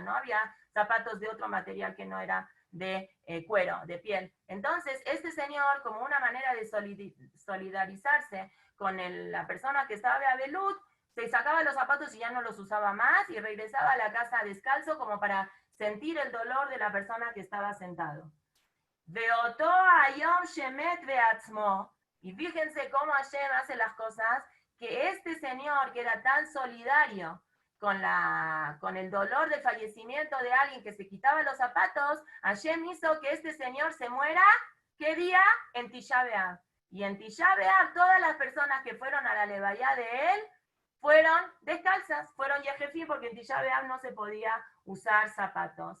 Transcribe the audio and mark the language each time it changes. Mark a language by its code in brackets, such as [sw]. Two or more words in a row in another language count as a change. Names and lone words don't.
[es] No había zapatos de otro material que no era de cuero, de piel. Entonces, este señor, como una manera de solidarizarse con la persona que estaba de Abelut, se sacaba los zapatos y ya no los usaba más y regresaba a la casa descalzo como para sentir el dolor de la persona que estaba sentado. [he] ואותו היום שמת בעצמו. [es] Y fíjense cómo Hashem hace las cosas, que este señor que era tan solidario con el dolor del fallecimiento de alguien que se quitaba los zapatos, Hashem hizo que este señor se muera, ¿qué día? En Tisha B'Av. Y en Tisha B'Av todas las personas que fueron a la levaya de él fueron descalzas, fueron yejefí, porque en Tisha B'Av no se podía usar zapatos.